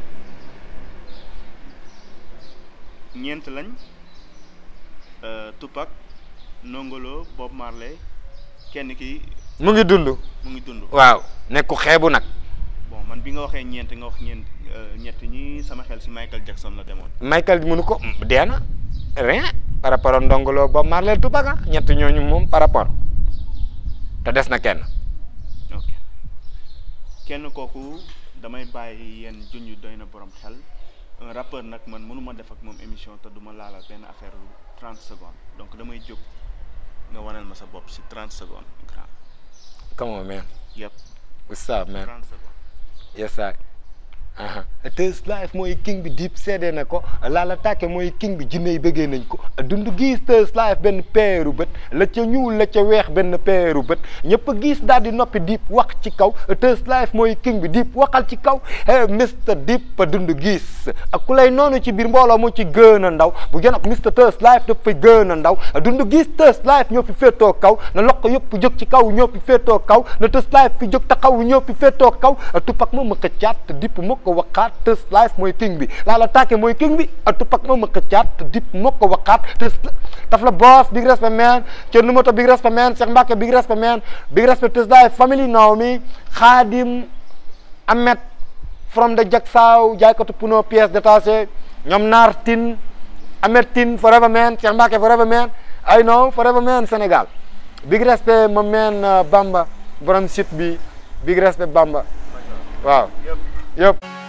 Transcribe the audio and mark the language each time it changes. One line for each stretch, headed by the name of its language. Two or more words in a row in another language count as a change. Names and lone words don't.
Wolof: ñeent lañ Tupac Ndongo Lo Bob Marley kenn ki mu ngi dund waaw nekk ku xeebu nag bon man bi nga waxee ñeent nga wax ñett ñi sama xel si Michael Jackson la demoon Michael mënu ko dee na
French: rien par rapport
Wolof: ak Ndongo Lo Bob Marley Tupac ñett ñooñu moom
French: par rapport
Wolof: te des na kenn ok kenn kooku damay bàyyi yéen junj doy na borom xel
French: un rappeur
Wolof: nag man mënuma def ak moom émission te duma laalal benn
French: affaire 30 secondes
Wolof: donc damay jóg nga wanal ma sa bopp si 30 secondes grand.
English: Come on man. Yep. What's up man?
French: 30 secondes.
English: Yes sir.
Wolof: Thug Life mooy king bi Dip seede na ko Lala Take mooy king bi jinne yi bëggee nañ ko Doundou Guiss Thug Life benn peeru bët la ca ñuul la ca weex benn peeru bët ñëpp a gis daal di noppi Dip wax ci kaw Thug Life mooy king bi Dip waxal ci kaw hey Mr Dip Doundou Guiss ak ku lay noonu ci biir mbooloo moo ci gën a ndaw bu gën ak Mr Thug Life daf fay gën a ndaw Doundou Guiss Thug Life ñoo fi féetoo kaw na loxo yëpp jóg ci kaw ñoo fi féetoo kaw na Thug Life fi jóg taxaw ñoo fi féetoo kaw Tupac moom ma xëccaat Dip moo ko waxaat Thug Life mooy king bi Lala Take mooy king bi Tupac moom ma xëccaat Dip moo ko waxaat taf la boss
English: big respect man
Wolof: Thierno Numoto
English: big respect man
Wolof: Cheikh Mbacke
English: big respect man big respect Thug Life family now
Wolof: mi Khadim Ahmed
English: from the
Wolof: Jaksaaw jaaykatu puno
French: pièce détachée
Wolof: ñoom Naar Tine Ahmed Tine
English: forever man
Wolof: Cheikh Mbacke
English: forever man I know forever man Sénégal big respect
Wolof: ma man Bamba borom site bi
English: big respect
Wolof: Bamba waaw yëpp